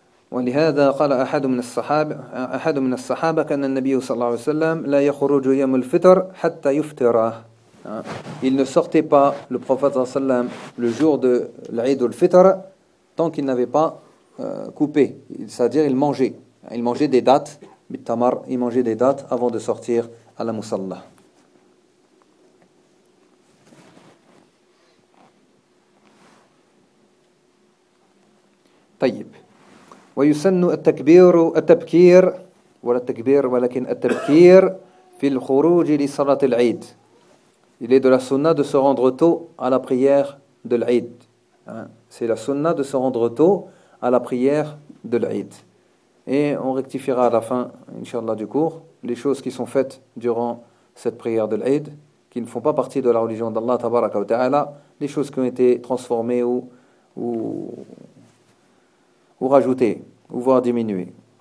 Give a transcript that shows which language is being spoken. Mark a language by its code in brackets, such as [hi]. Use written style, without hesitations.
[ar] ولهذا قال أحد من الصحابة كان النبي صلى الله عليه وسلم لا يخرج يوم الفطر حتى يفطر. [fr] Il ne sortait pas le prophète صلى الله عليه وسلم le jour de l'Aïd al-Fitr tant qu'il n'avait pas coupé, c'est-à-dire il mangeait des dattes, bitamar, il mangeait des dattes avant de sortir à la musalla. [ar] طيب. ويسن التكبير التبكير ولا التكبير ولكن التبكير في الخروج لصلاة العيد. [fr] Il est de la sunna de se rendre tôt à la prière de l'Aïd. C'est la sunna de se rendre tôt à la prière de l'Aïd. Et on rectifiera à la fin, inshallah, du cours, les choses qui sont faites durant cette prière de l'Aïd, qui ne font pas partie de la religion d'Allah, tabaraka wa ta'ala, les choses qui ont été transformées ou rajoutées, ou voire diminuées.